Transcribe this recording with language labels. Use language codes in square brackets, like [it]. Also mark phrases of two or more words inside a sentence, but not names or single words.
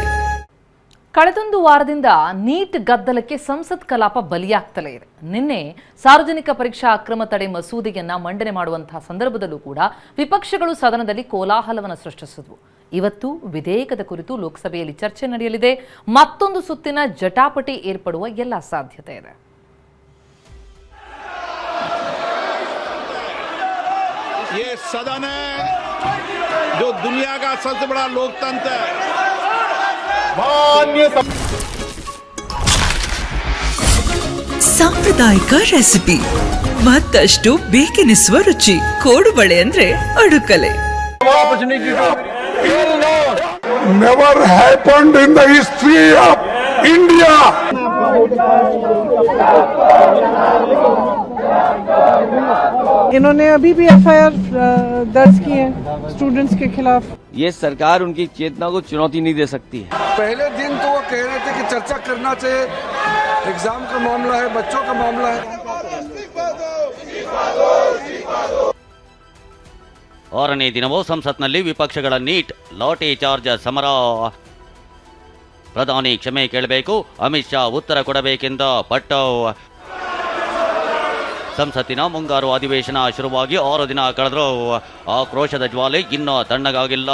[kn] ಕಳೆದೊಂದು ವಾರದಿಂದ ನೀಟ್ ಗದ್ದಲಕ್ಕೆ ಸಂಸತ್ ಕಲಾಪ ಬಲಿಯಾಗ್ತಲೇ ಇದೆ. ನಿನ್ನೆ ಸಾರ್ವಜನಿಕ ಪರೀಕ್ಷಾ ಅಕ್ರಮ ತಡೆ ಮಸೂದೆಯನ್ನ ಮಂಡನೆ ಮಾಡುವಂತಹ ಸಂದರ್ಭದಲ್ಲೂ ಕೂಡ ವಿಪಕ್ಷಗಳು ಸದನದಲ್ಲಿ ಕೋಲಾಹಲವನ್ನು ಸೃಷ್ಟಿಸಿದ್ವು. ಇವತ್ತು ವಿಧೇಯಕದ ಕುರಿತು ಲೋಕಸಭೆಯಲ್ಲಿ ಚರ್ಚೆ ನಡೆಯಲಿದೆ. ಮತ್ತೊಂದು ಸುತ್ತಿನ ಜಟಾಪಟಿ ಏರ್ಪಡುವ ಎಲ್ಲ ಸಾಧ್ಯತೆ ಇದೆ. [hi] ये सदन है जो दुनिया का सबसे बड़ा लोकतंत्र है. [kn] ಸಾಂಪ್ರದಾಯಿಕ ರೆಸಿಪಿ, ಮತ್ತಷ್ಟು ಬೇಕೆನಿಸುವ ರುಚಿ. ಕೋಡುಬಳೆ ಅಂದ್ರೆ ಅಡುಕಲೆ. [en] Never happened in the history of India. [hi] इन्होंने अभी भी एफआईआर दर्ज की है स्टूडेंट्स के खिलाफ. ये सरकार उनकी चेतना को चुनौती नहीं दे सकती है. पहले दिन तो वो कह रहे थे कि चर्चा करना चाहिए, एग्जाम का मामला है, बच्चों का मामला है. [kn] ಆರನೇ ದಿನವೂ ಸಂಸತ್ನಲ್ಲಿ ವಿಪಕ್ಷಗಳ ನೀಟ್ ಲಾಠಿ ಚಾರ್ಜ್ ಸಮರ. ಪ್ರಧಾನಿ ಕ್ಷಮೆ ಕೇಳಬೇಕು, ಅಮಿತ್ ಶಾ ಉತ್ತರ ಕೊಡಬೇಕೆಂದ ಪಟ್ಟು. ಸಂಸತ್ತಿನ ಮುಂಗಾರು ಅಧಿವೇಶನ ಶುರುವಾಗಿ 6 ದಿನ ಕಳೆದರೂ ಆಕ್ರೋಶದ ಜ್ವಾಲೆ ಇನ್ನೂ ತಣ್ಣಗಾಗಿಲ್ಲ.